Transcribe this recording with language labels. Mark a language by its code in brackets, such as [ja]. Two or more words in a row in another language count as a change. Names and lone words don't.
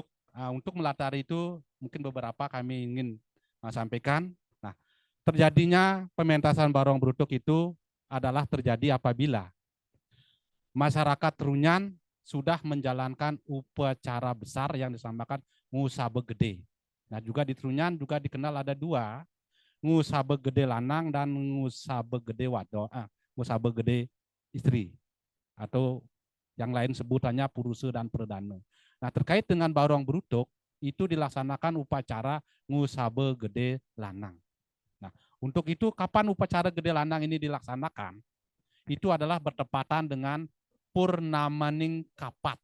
[id] Untuk melatar itu mungkin beberapa kami ingin sampaikan. Nah, terjadinya pementasan Barong Brutuk itu adalah terjadi apabila masyarakat Trunyan sudah menjalankan upacara besar yang disamakan Ngusabe Gede. Nah, juga di Trunyan juga dikenal ada dua, Ngusabe Gede Lanang dan Ngusabe Gede Wado, Ngusabe Gede Istri, atau yang lain sebutannya Puruse dan Perdana. Nah, terkait dengan Barong Brutuk itu dilaksanakan upacara Ngusabe Gede Lanang. Nah, untuk itu kapan upacara Gede Lanang ini dilaksanakan? Itu adalah bertepatan dengan Purnamaning Kapat.